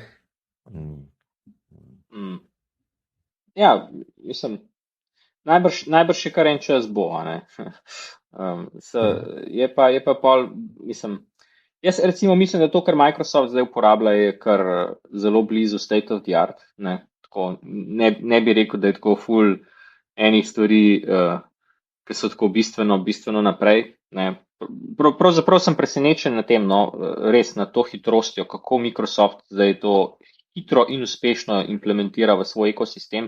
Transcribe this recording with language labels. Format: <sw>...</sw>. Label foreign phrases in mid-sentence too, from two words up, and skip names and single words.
<sl>Ja, mislim, najbrž še kar en čas bo, a ne. Je pa pol, mislim, jaz recimo mislim, da to, kar Microsoft zdaj uporablja, je kar zelo blizu</sl> <en>state of the art,</en> <sl>ne. Tako, ne bi rekel, da je tako full enih stvari, ki so tako bistveno naprej, ne. Pravzaprav sem presenečen na tem, no, res na to hitrostjo, kako Microsoft zdaj to hitro in uspešno implementira v svoj ekosistem.</sl>